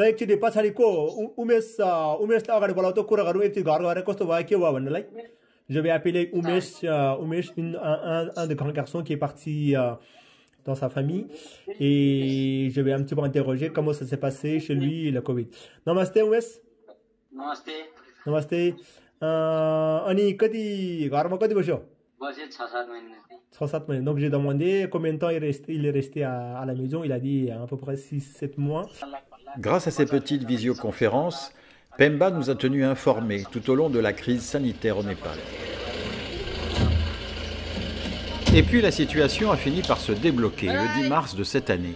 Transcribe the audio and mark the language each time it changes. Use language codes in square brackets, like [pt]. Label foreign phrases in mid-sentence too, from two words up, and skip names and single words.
[fr] Je vais appeler Umesh, un des grands garçons qui est parti dans sa famille, et je vais un petit peu interroger comment ça s'est passé chez lui le Covid. [ne] Namaste Umesh. Namaste. Namaste. अनि कति घरमा कति बस्यो? बसे 6-7 महीने. 6-7 महीने. [fr] Donc j'ai demandé combien de temps il est resté à la maison. Il a dit à peu près 6-7 mois. Grâce à ces petites visioconférences, Pemba nous a tenus informés tout au long de la crise sanitaire au Népal. Et puis la situation a fini par se débloquer le 10 mars de cette année.